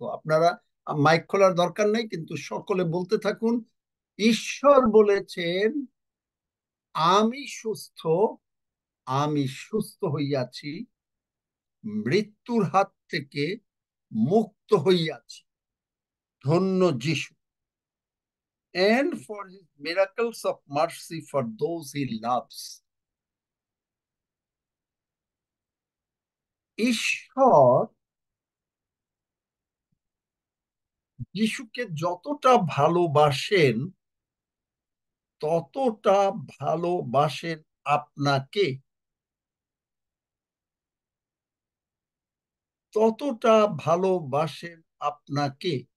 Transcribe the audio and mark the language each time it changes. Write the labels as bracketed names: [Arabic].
[Bangla] আপনারা মাইক খোলার দরকার নাই, কিন্তু সকলে বলতে থাকুন, ঈশ্বর বলেছেন আমি সুস্থ, আমি সুস্থ হইয়াছি, মৃত্যুর হাত থেকে মুক্ত হইয়াছি, ধন্য যিশু। [English] And for his miracles of mercy for those he loves. [Bangla] ঈশ্বর যিশুকে যতটা ভালোবাসেন, ততটা ভালোবাসেন আপনাকে, ততটা ভালোবাসেন আপনাকে।